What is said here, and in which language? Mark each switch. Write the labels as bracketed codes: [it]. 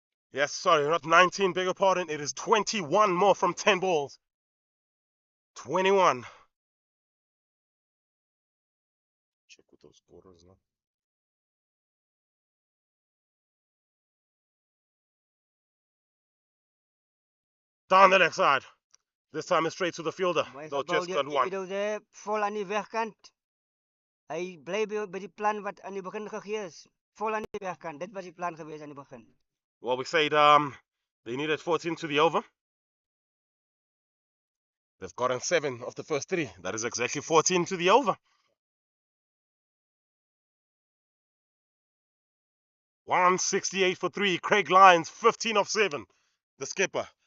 [en] Yes, sorry, not 19, beg your pardon. It is 21 more from 10 balls. 21. Check with those quarters now. Down the left side. This time it's straight to the fielder. They'll just got 1. [af] Daar vol aan die wegkant. Hy bly by die plan wat aan die begin gegee is. Vol aan die wegkant. Dit was die plan geweest aan die begin. [en] Well, we said they needed 14 to the over. They've gotten 7 of the first 3. That is exactly 14 to the over. 168 for 3. Craig Lyons, 15 of 7. The skipper.